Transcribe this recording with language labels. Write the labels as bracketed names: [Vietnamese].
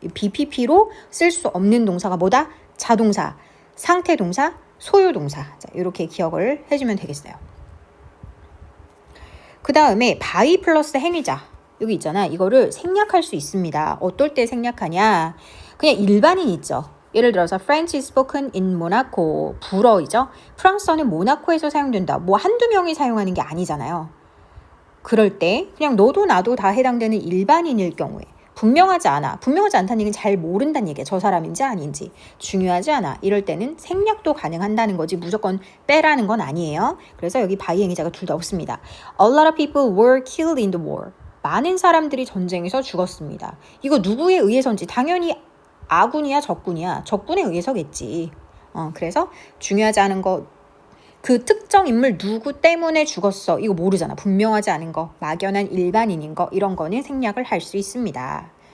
[Korean] BPP로 쓸 수 없는 동사가 뭐다? 자동사, 상태 동사, 소유 동사. 자, 이렇게 기억을 해주면 되겠어요. 그 다음에 by 플러스 행위자. 여기 있잖아. 이거를 생략할 수 있습니다. 어떨 때 생략하냐? 그냥 일반인 있죠. 예를 들어서 [English] French is spoken in Monaco. [Korean] 불어이죠. 프랑스어는 모나코에서 사용된다. 한두 명이 사용하는 게 아니잖아요. 그럴 때 그냥 너도 나도 다 해당되는 일반인일 경우에 분명하지 않다는 얘기는 잘 모른다는 얘기야. 저 사람인지 아닌지 중요하지 않아. 이럴 때는 생략도 가능한다는 거지 무조건 빼라는 건 아니에요. 그래서 여기 by 행위자가 둘 다 없습니다. [English] A lot of people were killed in the war. [Korean] 많은 사람들이 전쟁에서 죽었습니다. 이거 누구에 의해서인지 당연히 아군이야 적군이야? 적군에 의해서겠지. 그래서 중요하지 않은 거, 그 특정 인물 누구 때문에 죽었어. 이거 모르잖아. 분명하지 않은 거, 막연한 일반인인 거, 이런 거는 생략을 할 수 있습니다.